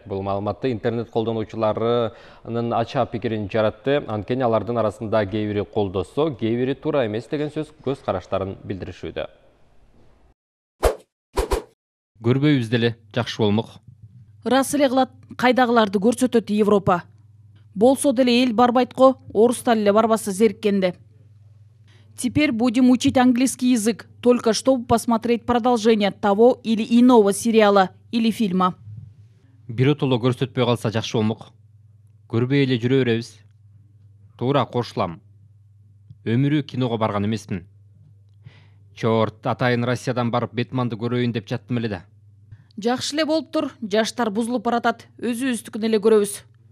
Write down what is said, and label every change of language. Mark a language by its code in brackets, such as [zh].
[ky] Бул маалыматты интернет колдонуучуларынын ача пикирин жаратты. Анткени алардын арасында кээ бири колдосо, кээ бири туура эмес деген сөз көз караштарын билдиришүүдө. Көрбөйбүз деле, жакшы болмок. Ырас эле кылат, кайдагыларды көрсөтөт Европа. Болсо деле эл барбайт го, орустар эле барбаса зериккенде. [ru] Теперь будем учить английский язык, только чтобы посмотреть продолжение того или иного сериала или фильма. [ky] Биротоло көрсөтпөй калса жакшы болмок. Көрбөй эле жүрө беребиз. Туура кошулам. Өмүрү киного барган эмесмин. Чорт, атайын Россиядан барып Бетманды көрөйүн деп жаттым эле да. Жакшы эле болуптур, жаштар бузулуп баратат, өзүбүздүкүн эле көрөбүз.